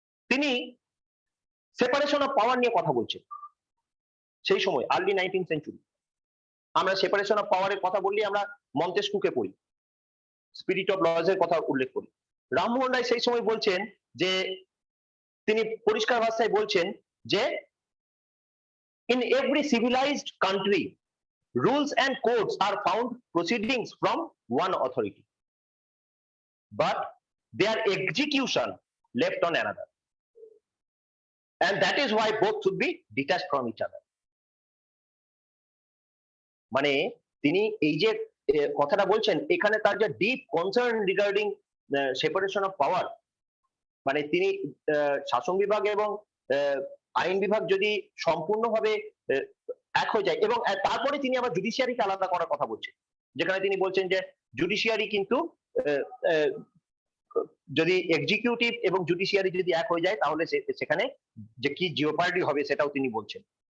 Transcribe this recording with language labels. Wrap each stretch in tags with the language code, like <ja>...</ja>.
<bn>তিনি separation of power নিয়ে কথা বলছেন সেই সময়, আর্লি 19th সেঞ্চুরি। আমরা সেপারেশন অফ পাওয়ারের কথা বললে আমরা মন্তেস্কুকে পড়ি, স্পিরিট অফ লজ এর কথা উল্লেখ করি। রামমোহন রায় সেই সময় বলছেন যে,</bn> <en>তিনি পরিষ্কার ভাষায় বলছেন যে in every civilized country rules and codes are found proceedings from one authority, but their execution left on another, and that is why both should be detached from each other.</en> <bn>মানে তিনি এই যে কথাটা বলছেন, এখানে তার যে deep concern regarding separation of power, মানে তিনি শাসন বিভাগ এবং আইন বিভাগ যদি সম্পূর্ণভাবে এক হয়ে যায়, এবং তারপরে তিনি আবার জুডিশিয়ারিকে আলাদা করার কথা বলছেন, যেখানে তিনি বলছেন যে জুডিশিয়ারি কিন্তু যদি এক্সিকিউটিভ এবং জুডিশিয়ারি যদি এক হয়ে যায় তাহলে সেখানে যে কি জিওপার্ডি হবে সেটাও তিনি বলছেন।</bn>